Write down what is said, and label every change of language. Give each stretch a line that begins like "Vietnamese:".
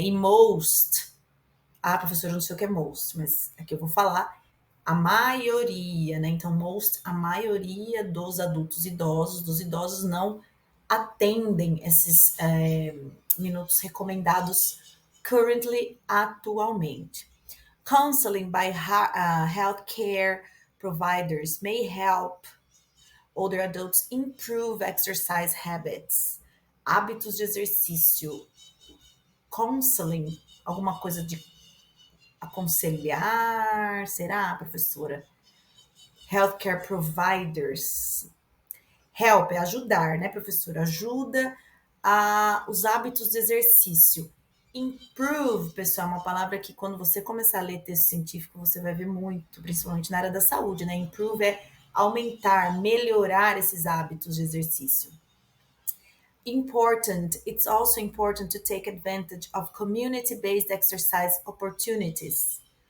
Portuguese: E most, professora, eu não sei o que é most, mas aqui eu vou falar a maioria, né? Então, most, a maioria dos adultos idosos, dos idosos não atendem esses minutos recomendados currently, atualmente.
English: Counseling by healthcare providers may help older adults improve exercise habits.
Portuguese: Hábitos de exercício. Counseling, alguma coisa de aconselhar, será, professora? Healthcare providers. Help é ajudar, né, professora? Ajuda os hábitos de exercício. Improve, pessoal, é uma palavra que quando você começar a ler texto científico, você vai ver muito, principalmente na área da saúde, né? Improve é aumentar, melhorar esses hábitos de exercício.
English: Important, it's also important to take advantage of community-based exercise opportunities.